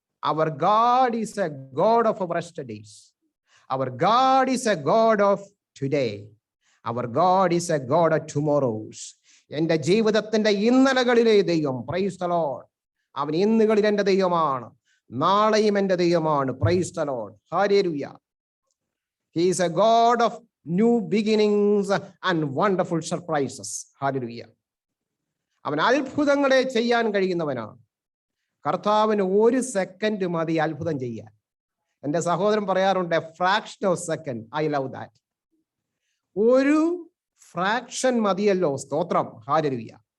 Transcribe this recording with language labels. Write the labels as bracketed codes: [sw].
[en] Our God is a God of our yesterdays. Our God is a God of today. Our God is a God of tomorrows. [ml] എൻ്റെ ജീവിതത്തിന്റെ ഇന്നലകളിലെ ദൈവം, [en] praise the Lord, [ml] അവൻ ഇന്നുകളിൽ എൻ്റെ ദൈവമാണ്, നാളെയും എൻ്റെ ദൈവമാണ്. [en] Praise the Lord, hallelujah. He is a God of new beginnings and wonderful surprises. Hallelujah. [ml] അവൻ അത്ഭുതങ്ങളെ ചെയ്യാൻ കഴിയുന്നവനാണ്. കർത്താവിന് 1 സെക്കൻഡ് മതി അത്ഭുതം ചെയ്യാൻ. എൻ്റെ സഹോദരൻ പറയാറുണ്ട്, [en] Fraction of second. I love that. [ml] ഒരു ഫ്രാക്ഷൻ മതിയല്ലോ. സ്തോത്രം, ഹല്ലേലൂയ.